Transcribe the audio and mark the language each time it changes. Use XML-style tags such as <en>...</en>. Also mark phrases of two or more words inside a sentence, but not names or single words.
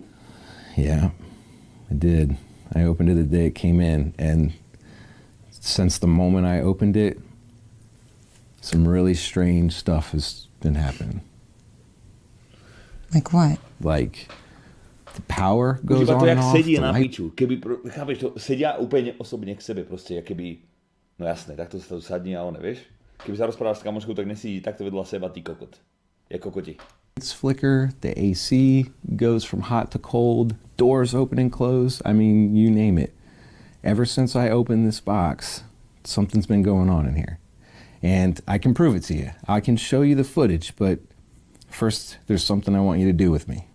<en>Yeah, I did. I opened it the day it came in, and since the moment I opened it, some really strange stuff has been happening. Like what? Like, the power goes</en> <sk>Iba to, on jak</sk> <en>and off.</en> <sk>sedí</sk> <en>the</en> <sk>na</sk> <en>light-</en> <sk>piču. Keby, chápeš to, sedia úplne osobne k sebe proste, keby, no jasné, takto sa to sadní a one, vieš? Keby sa rozprávaš s kamoškou, tak nesedí takto vedľa seba, ty kokot. Je kokoti.</sk> <en>Lights flicker, the AC goes from hot to cold, doors open and close, I mean, you name it. Ever since I opened this box, something's been going on in here. And I can prove it to you. I can show you the footage, but first, there's something I want you to do with me.</en>